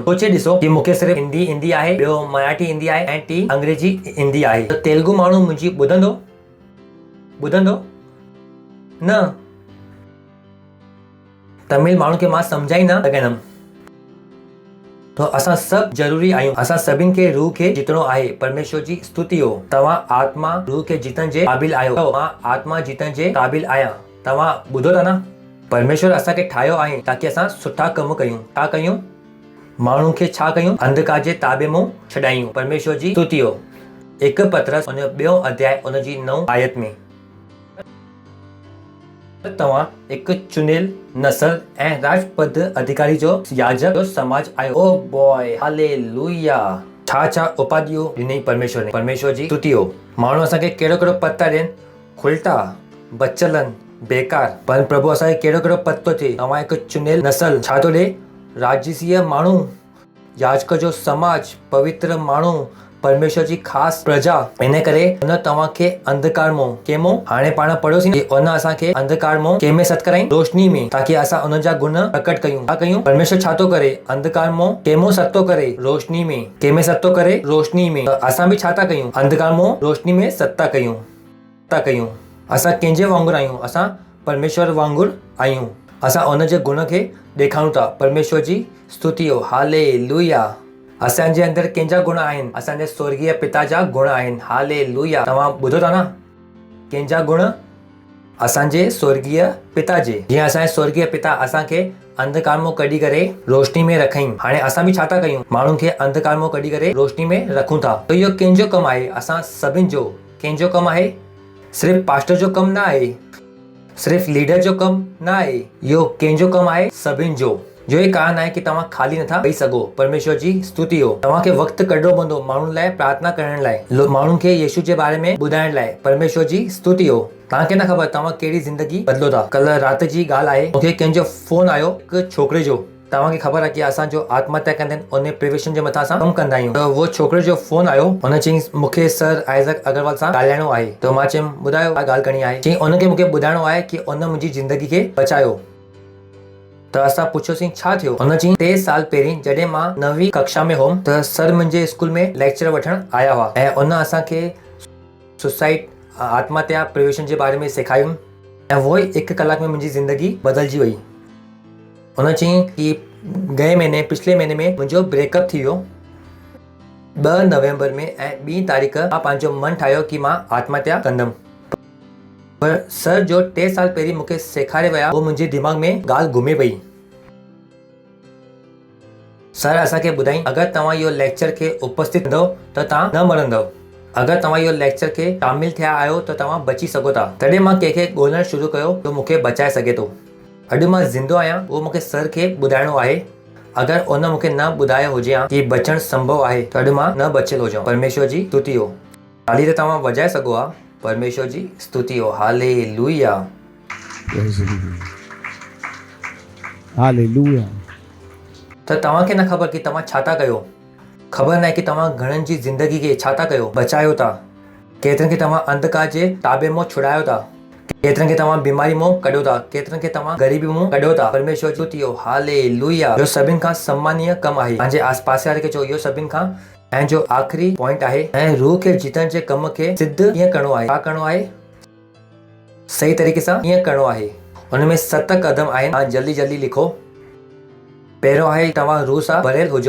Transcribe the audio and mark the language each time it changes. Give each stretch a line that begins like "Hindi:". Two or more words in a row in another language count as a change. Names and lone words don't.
Sindhi: सोचे ॾिसो कि मूंखे सिर्फ़ु हिंदी ईंदी आहे, ॿियो मराठी ईंदी आहे ऐं 3 अंग्रेजी ईंदी आहे। त तेलुगु माण्हू मुंहिंजी ॿुधंदो न? तमिल माण्हू खे मां सम्झाई न सघंदुमि। तो असां सभु ज़रूरी आहियूं। असां सभिनि खे रूह खे जीतणो आहे। परमेश्वर जी स्तुति हो। तव्हां आत्मा रूह खे जीतण जे क़ाबिल आहियो। मां आत्मा जीतण जे क़ाबिल आहियां। तव्हां ॿुधो था न? परमेश्वर असांखे ठाहियो आहे ताकि असां सुठा कम कयूं। छा कयूं? माण्हुनि खे छा कयूं? अंधकार जे ताबे मां छॾायूं। परमेश्वर जी स्तुति हो। 1 पतरस उन 2 अध्याय उन जी 9 आयत में तव्हां हिकु चुनियल नस्ल ऐं राजपद अधिकारी जो याजक जो समाज आहियो।
English: Oh boy,
Sindhi: हालेलुया। छा उपाधियूं ॾिनई परमेश्वर ने? परमेश्वर जी स्तुति हो। माण्हू असांखे कहिड़ो कहिड़ो पद था ॾियनि? खुलटा, बचलन, बेकार। पर प्रभु असांखे कहिड़ो कहिड़ो पद थो थिए? तव्हां हिकु चुनियल नस्ल, छा थो ॾे? राजसीय माण्हू, याजक जो समाज, पवित्र माण्हू, परमेश्वर जी ख़ासि प्रजा। इन करे हुन तव्हांखे अंधकार मां कंहिंमो हाणे पाण पढ़ोसीं कि हुन असांखे अंधकार मां कंहिंमें सत कराईं? रोशनी में, ताकि असां उन जा गुण प्रकट कयूं। छा कयूं? परमेश्वर छा थो करे? अंधकार मां कंहिंमो सत थो करे? रोशनी में। कंहिंमें सत थो करे? रोशनी में। त असां बि छा था कयूं? अंधकार मां रोशनी में सत था कयूं। असां कंहिंजे वांगुरु आहियूं? असां परमेश्वर वांगुरु आहियूं। असां उन जे गुण खे ॾेखारूं था। परमेश्वर जी स्तुति हो, हालेलुया। असांजे अंदरि कंहिंजा गुण आहिनि? असांजे स्वर्गीय पिता जा गुण आहिनि। हालेलुया। तव्हां ॿुधो था न? कंहिंजा गुण? असांजे स्वर्गीय पिता जे। जीअं असांजे स्वर्गीय पिता असांखे अंधकार मां कढी करे रोशनी में रखईं, हाणे असां बि छा था कयूं? माण्हुनि खे अंधकार मां कढी करे रोशनी में रखूं था। त इहो कंहिंजो कमु आहे? असां सभिनि जो। कंहिंजो कमु आहे? सिर्फ़ु पास्टर जो कमु न आहे, सिर्फ़ु लीडर जो कमु न आहे, इहो कंहिंजो कमु आहे? सभिनि जो। जो ये कारण आहे कि तव्हां खाली नथा वेही सघो। परमेश्वर जी स्तुति हो। तव्हांखे वक़्तु कढणो पवंदो माण्हुनि लाइ प्रार्थना करण लाइ, माण्हुनि खे यीशु जे बारे में ॿुधाइण लाइ। परमेश्वर जी स्तुति हो। तव्हांखे न ख़बर तव्हां कहिड़ी ज़िंदगी बदिलो था। कल्ह राति जी ॻाल्हि आहे, मूंखे कंहिंजो फोन आयो हिकु छोकिरे जो। तव्हांखे ख़बर आहे कि असां जो आत्महत्या कंदा आहिनि उन प्रिवेशन जे मथां असां कमु कंदा आहियूं। त उहो छोकिरे जो फोन आयो, हुन चयईं मूंखे सर आइज़क अग्रवाल सां ॻाल्हाइणो आहे। त मां चयुमि ॿुधायो छा ॻाल्हि करणी आहे। चयईं उनखे मूंखे ॿुधाइणो आहे कि उन मुंहिंजी ज़िंदगी खे बचायो। त असां पुछियोसीं छा थियो। हुन चयईं 3 साल पहिरीं जॾहिं मां 9वीं कक्षा में हुउमि त सर मुंहिंजे स्कूल में लेक्चर वठण आया हुआ ऐं उन असांखे सुसाइड आत्महत्या प्रिवेशन जे बारे में सेखारियूं ऐं उहो ई 1 कलाक में मुंहिंजी ज़िंदगी बदिलजी वई। हुन चयईं कि पिछले महीने में मुंहिंजो ब्रेकअप थी वियो 2 नवंबर में ऐं 2 तारीख़ मां पंहिंजो मन ठाहियो कि मां आत्महत्या कंदमि। पर सर जो 3 साल पहिरीं मूंखे सेखारे विया उहो मुंहिंजे दिमाग़ में ॻाल्हि घुमे पई। सर असांखे ॿुधाईं अगरि तव्हां इहो लेक्चर खे उपस्थित कंदव त तव्हां न मरंदव। अगरि तव्हां इहो लेक्चर खे शामिल थिया आहियो त तव्हां बची सघो था। तॾहिं मां कंहिंखे ॻोल्हणु शुरू कयो त मूंखे बचाए सघे थो। अॼु मां ज़िंदो आहियां उहो मूंखे सर खे ॿुधाइणो आहे। अगरि उन मूंखे न ॿुधायो हुजे हा कि बचणु संभव आहे त अॼु मां न बचियलु हुजां। परमेश्वर जी स्तुति हो। ताली त तव्हां वॼाए सघो हा। परमेश्वर जी स्तुति हो। हालेलुया। हालेलुया। त तव्हांखे न ख़बर कि तव्हां छा था कयो। ख़बर न आहे कि तव्हां घणनि जी ज़िंदगी खे छा था कयो, बचायो था। केतिरनि खे तव्हां अंधकार जे ताबे मां छुड़ायो था। केतिरनि खे तव्हां बीमारी मां कढियो था। केतिरनि खे तव्हां ग़रीबी मां कढियो था। परमेश्वर जो स्तुति हो। हालेलुया। इहो सभिनि खां सम्मानीय कमु आहे। पंहिंजे आस पास वारे खे चओ इहो सभिनि खां ऐं जो आख़िरी पॉइंट आहे ऐं रूह खे जीतण जे कम खे सिद्ध कीअं करणो आहे। छा करणो आहे? सही तरीक़े सां कीअं करणो आहे। हुन में 7 क़दम आहिनि। तव्हां जल्दी जल्दी लिखो। पहिरियों आहे तव्हां रूह सां भरियल हुजो।